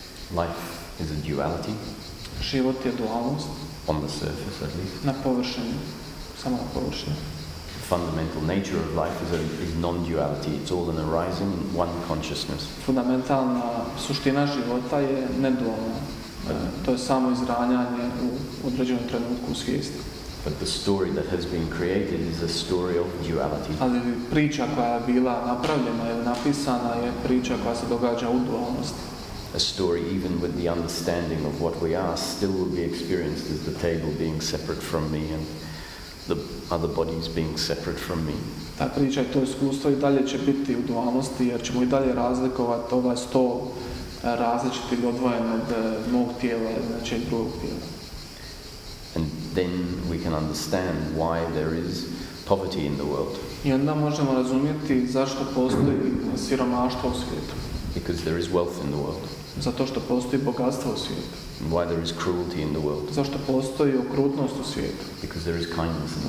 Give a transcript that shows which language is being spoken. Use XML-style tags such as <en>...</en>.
<en>Life is a duality.</en> <hr>Život je dualnost.</hr> <en>On the surface, at least.</en> <hr>Na površini, samo na površini.</hr> <en>The fundamental nature of life is non-duality. It's all an arising in one consciousness.</en> <hr>Fundamentalna suština života je nedualna. To je samo izranjanje u određenom trenutku u svijesti.</hr> <en>But the story that has been created is a story of duality.</en> <hr>Ali priča koja je bila napravljena ili napisana je priča koja se događa u dualnosti.</hr> <en>A story even with the understanding of what we are still will be experienced as the table being separate from me and the other bodies being separate from me.</en> <hr>Ta priča i to iskustvo i dalje će biti u dualnosti jer ćemo i dalje razlikovati ovaj stol različiti i odvojen od mog tijela ili nečeg drugog tijela.</hr> <en>And then we can understand why there is poverty in the world.</en> <hr>I onda možemo razumjeti zašto postoji siromaštvo u svijetu.</hr> <en>Because there is wealth in the world.</en> <hr>Zato što postoji bogatstvo u svijetu.</hr> <en>And why there is cruelty in the world.</en> <hr>Zašto postoji okrutnost u svijetu.</hr> <en>Because there is kindness in the world.</en>